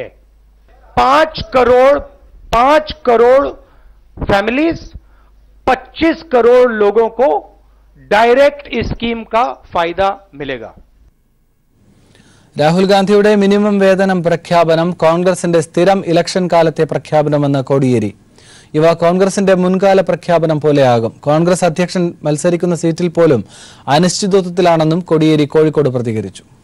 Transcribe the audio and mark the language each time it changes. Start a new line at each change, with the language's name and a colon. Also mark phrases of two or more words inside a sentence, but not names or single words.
Hindi: 5 करोड़ फैमिलीज, 25 करोड़ लोगों को डायरेक्ट इस स्कीम का फायदा मिलेगा.
Malayalam: രാഹുൽ ഗാന്ധിയുടെ മിനിമം വേതനം പ്രഖ്യാപനം കോൺഗ്രസിന്റെ സ്ഥിരം ഇലക്ഷൻ കാലത്തെ പ്രഖ്യാപനമെന്ന് കോടിയേരി. ഇവ കോൺഗ്രസിന്റെ മുൻകാല പ്രഖ്യാപനം പോലെയാകും. കോൺഗ്രസ് അധ്യക്ഷൻ മത്സരിക്കുന്ന സീറ്റിൽ പോലും അനിശ്ചിതത്വത്തിലാണെന്നും കോടിയേരി കോഴിക്കോട് പ്രതികരിച്ചു.